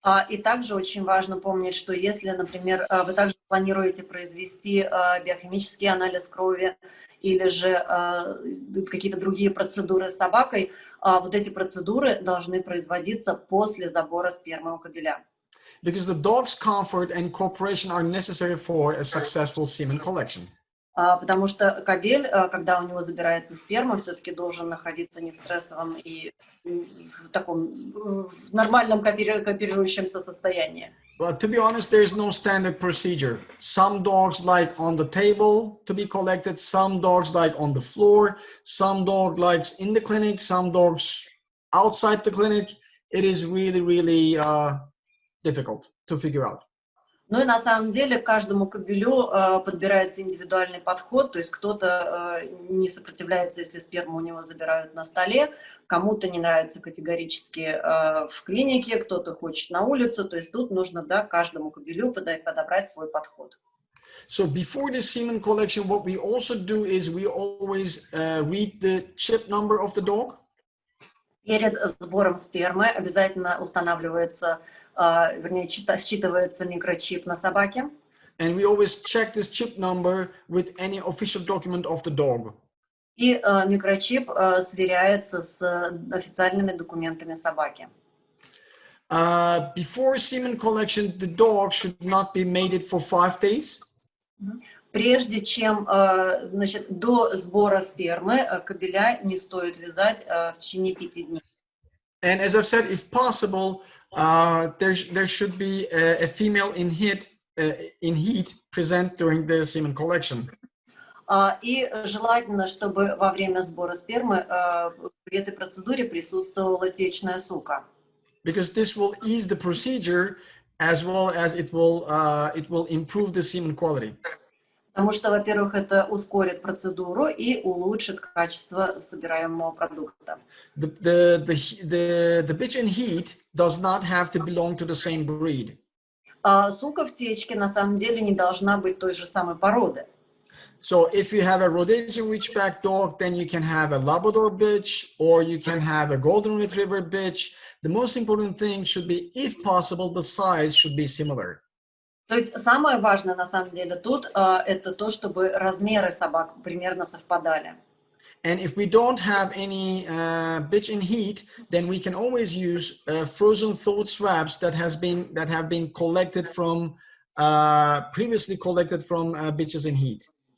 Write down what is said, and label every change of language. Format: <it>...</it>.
<ru>И также очень важно помнить, что если, например, вы также планируете произвести биохимический анализ крови или же какие-то другие процедуры с собакой, вот эти процедуры должны производиться после забора спермы у кобеля.</ru> <en>Because the dog's comfort and cooperation are necessary for a successful semen collection.</en> <ru>Потому что кобель, когда у него забирается сперма, все-таки должен находиться не в стрессовом и в таком в нормальном кооперирующемся состоянии.</ru> <en>Well, to be honest, there is no standard procedure. Some dogs like on the table to be collected, some dogs like on the floor, some dog likes in the clinic, some dogs outside the clinic. It is really, really difficult to figure out.</en> <ru>Ну и на самом деле каждому кобелю подбирается индивидуальный подход, то есть кто-то не сопротивляется, если сперму у него забирают на столе, кому-то не нравится категорически в клинике, кто-то хочет на улицу, то есть тут нужно каждому кобелю подобрать свой подход.</ru> <en>So before the semen collection, what we also do is we always read the chip number of the dog.</en> <ru>Перед сбором спермы обязательно устанавливается, вернее, считывается микрочип на собаке.</ru> <en>And we always check this chip number with any official document of the dog.</en> <ru>И микрочип сверяется с официальными документами собаки.</ru> <en>Before semen collection, the dog should not be mated for 5 days.</en> <ru>Прежде чем, значит, до сбора спермы кобеля не стоит вязать в течение 5 дней.</ru> <en>And as I've said, if possible, there should be a female in heat present during the semen collection.</en> <ru>И желательно, чтобы во время сбора спермы при этой процедуре присутствовала течная сука.</ru> <en>Because this will ease the procedure as well as it will improve the semen quality.</en> <ru>Потому что, во-первых, это ускорит процедуру и улучшит качество собираемого продукта.</ru> <en>The bitch in heat does not have to belong to the same breed.</en> <ru>Сука в течке на самом деле не должна быть той же самой породы.</ru> <en>So if you have a Rhodesian Ridgeback dog, then you can have a Labrador bitch, or you can have a Golden Retriever bitch. The most important thing should be, if possible, the size should be similar.</en> <ru>То есть самое важное на самом деле тут это то, чтобы размеры собак примерно совпадали.</ru> <en>And if we don't have any bitch in heat, then we can always use frozen thawed swabs that have been collected from previously collected from bitches in heat.</en>